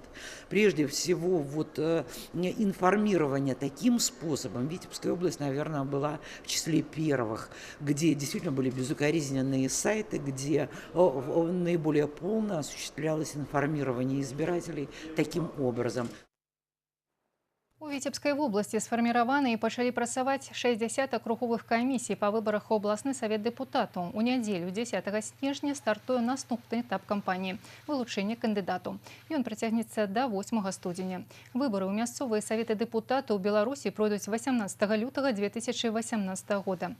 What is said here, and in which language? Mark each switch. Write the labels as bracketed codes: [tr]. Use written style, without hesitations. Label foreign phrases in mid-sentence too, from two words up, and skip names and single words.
[ru] Прежде всего, вот информирование таким способом Витебская область, наверное, была в числе первых, где действительно были безукоризненные сайты, где наиболее полно осуществлялось информирование избирателей таким образом. [be] У Віцебскай вобласці сфарміраваны і пачалі працаваць 60 акруговых камісій па выбарах у абласны савет дэпутатаў. У нядзелю 10 снежня стартуе наступны этап кампаніі – вылучэнне кандыдатаў. Ён працягнецца да 8 студзеня. Выбары ў мясцовыя саветы дэпутатаў Беларусі пройдуць 18 лютага 2018 года.